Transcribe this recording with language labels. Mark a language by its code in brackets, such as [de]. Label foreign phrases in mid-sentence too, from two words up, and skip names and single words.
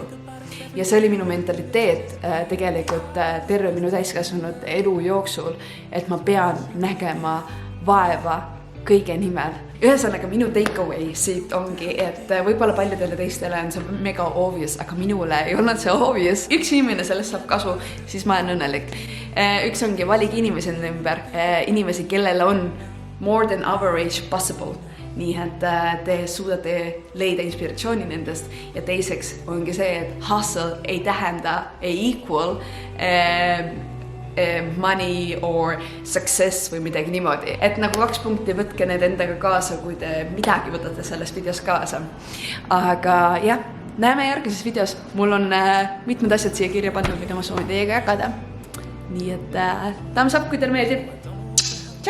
[et] Ja see oli minu mentaliteet tegelikult terve minu täiskasvanud elu jooksul, et ma pean nägema vaeva kõige nimel. Ühesõnaga minu takeaway siit ongi, et võib-olla paljudele teistele on see [en] mega obvious, [et] aga minule ei olnud see obvious. Üks inimene sellest saab kasu, siis ma olen õnnelik. Üks ongi valige inimesi enda ümber, inimesi, kellel on [en] more than average possible. [et] Nii et te suudate leida inspiratsiooni nendest ja teiseks ongi see, et hustle ei tähenda, ei [en] equal money or success [et] või midagi niimoodi. Et nagu 2 punkti, võtke need endaga kaasa, kui te midagi võtate sellest videos kaasa. Aga jah, näeme järgmises videos. Mul on mitmed asjad siia kirja pandud, mida ma soovin teiega jagada. Nii et [en] thumbs up, [et] kui teile meeldib.